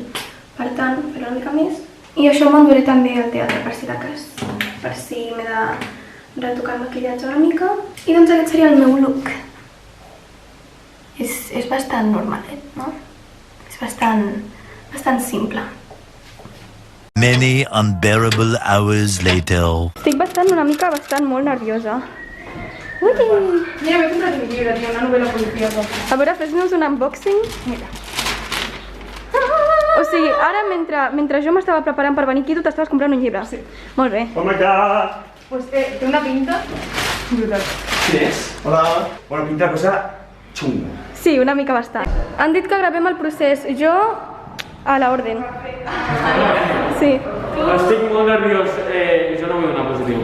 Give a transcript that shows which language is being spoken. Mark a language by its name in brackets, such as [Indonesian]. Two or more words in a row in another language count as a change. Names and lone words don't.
[Catalan] Per tant, fer una mica més. I això m'enduré també al teatre, per si de cas. Per si m'he de retocar el maquillatge una mica. I doncs aquest seria el meu look. És bastant normalet, no? És bastant simple. [English] Many unbearable hours later. [Catalan] Estic bastant molt nerviosa. Ui! Mira, m'he comprat un llibre, tio, una novel·la policíaca. A veure, fes-nos un unboxing. Mira. O sigui, ara mentre jo m'estava preparant per venir aquí, tu t'estaves comprant un llibre. Sí. Molt bé. [English] Oh my god! [Catalan] Pues té una pinta brutal. Qui és? Hola. Bueno, pinta cosa xunga. Sí, una mica bastant. Han dit que gravem el procés. Jo a l'orden. Sí. Estic molt nerviós, jo no vull donar positiu.